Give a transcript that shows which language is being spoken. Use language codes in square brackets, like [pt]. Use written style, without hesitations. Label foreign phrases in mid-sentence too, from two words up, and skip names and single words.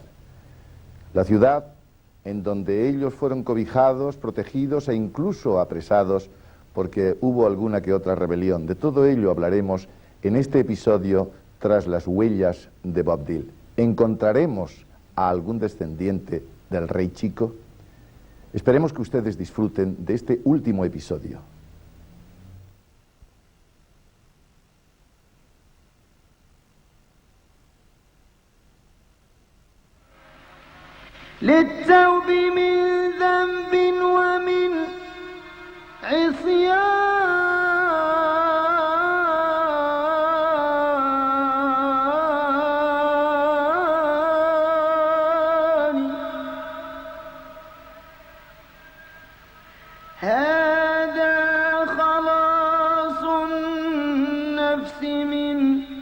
[es] La ciudad en donde ellos fueron cobijados, protegidos e incluso apresados porque hubo alguna que otra rebelión. De todo ello hablaremos en este episodio tras las huellas de Bob Dylan. ¿Encontraremos a algún descendiente del rey Chico? Esperemos que ustedes disfruten de este último episodio. [ar] للتوب من ذنب ومن عصيان هذا خلاص النفس من